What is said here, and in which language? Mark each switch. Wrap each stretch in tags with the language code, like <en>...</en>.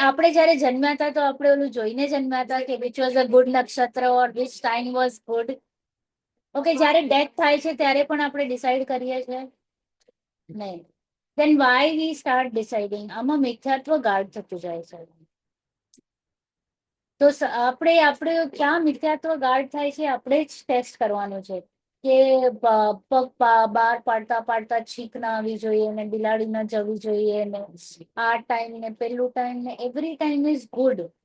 <gu>આપણે જયારે જન્મ્યા હતા તો આપણે ઓલું જોઈને જન્મ્યા હતા કે</gu> <en>Which was a good નક્ષત્ર or which time was good.</en> <gu>Okay. જયારે ડેથ થાય છે ત્યારે પણ આપણે ડિસાઈડ કરીએ છીએ નહીં.</gu> <en>then why we start deciding?</en> <gu>આમાં મિથ્યાત્વ ગાઢ થતું જાય છે. તો આપણે ક્યાં મિથ્યાત્વ ગાઢ થાય છે આપણે જ ટેસ્ટ કરવાનું છે કે પગ બહાર પાડતા પાડતા છીક ના આવી જોઈએ ને બિલાડી ના જવી જોઈએ ને આ ટાઈમ ને પેલું ટાઈમ ને</gu> <en>Every time is good.</en>